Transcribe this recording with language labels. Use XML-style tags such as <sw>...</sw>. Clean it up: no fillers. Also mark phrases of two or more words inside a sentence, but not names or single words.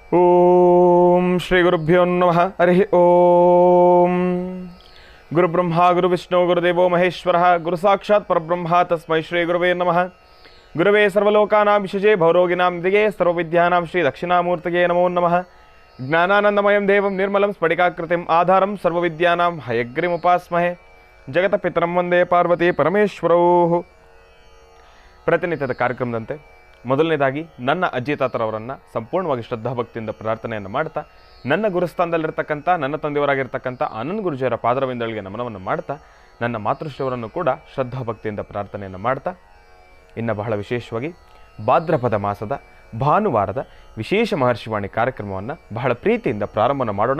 <sa>ಓಂ ಶ್ರೀ ಗುರುಭ್ಯೋ ನಮಃ. ಹರಿ ಓಂ. ಗುರುಬ್ರಹ್ಮ ಗುರುವಿಷ್ಣು ಗುರುದೇವೋ ಮಹೇಶ್ವರ ಗುರು ಸಾಕ್ಷಾತ್ ಪರಬ್ರಹ್ಮ ತಸ್ಮೈ ಶ್ರೀ ಗುರುವೇ ನಮಃ. ಗುರುವೇ ಸರ್ವಲೋಕಾನಾಂ ವಿಶಜೇ ಭವರೋಗಿನಾಂ ನಿಧಿಗೆ ಸರ್ವವಿದ್ಯಾನಾಂ ಶ್ರೀ ದಕ್ಷಿಣಾಮೂರ್ತಿಗೆ ನಮೋ ನಮಃ. ಜ್ಞಾನಾನಂದಮಯಂ ದೇವಂ ನಿರ್ಮಲಂ ಸ್ಫಟಿಕಾಕೃತಿಂ ಆಧಾರಂ ಸರ್ವವಿದ್ಯಾನಾಂ ಹಯಗ್ರೀಮುಪಾಸ್ಮಹೇ. ಜಗತಪಿತರಂ ವಂದೇ ಪಾರ್ವತಿ ಪರಮೇಶ್ವರೌ.</sa> <kn>ಪ್ರತಿನಿತ್ಯದ ಕಾರ್ಯಕ್ರಮದಂತೆ ಮೊದಲನೇದಾಗಿ ನನ್ನ ಅಜ್ಜಿ ತಾತರವರನ್ನು ಸಂಪೂರ್ಣವಾಗಿ ಶ್ರದ್ಧಾಭಕ್ತಿಯಿಂದ ಪ್ರಾರ್ಥನೆಯನ್ನು ಮಾಡ್ತಾ, ನನ್ನ ಗುರುಸ್ಥಾನದಲ್ಲಿರ್ತಕ್ಕಂಥ ನನ್ನ ತಂದೆಯವರಾಗಿರ್ತಕ್ಕಂಥ ಆನಂದ್ ಗುರುಜಿಯವರ ಪಾದರವಿಂದಗಳಿಗೆ ನಮನವನ್ನು ಮಾಡ್ತಾ, ನನ್ನ ಮಾತೃಶ್ರೀಯವರನ್ನು ಕೂಡ ಶ್ರದ್ಧಾಭಕ್ತಿಯಿಂದ ಪ್ರಾರ್ಥನೆಯನ್ನು ಮಾಡ್ತಾ, ಇನ್ನು ಬಹಳ ವಿಶೇಷವಾಗಿ ಭಾದ್ರಪದ ಮಾಸದ ಭಾನುವಾರದ ವಿಶೇಷ ಮಹರ್ಷಿವಾಣಿ ಕಾರ್ಯಕ್ರಮವನ್ನು ಬಹಳ ಪ್ರೀತಿಯಿಂದ ಪ್ರಾರಂಭವನ್ನು ಮಾಡೋಣ.</kn>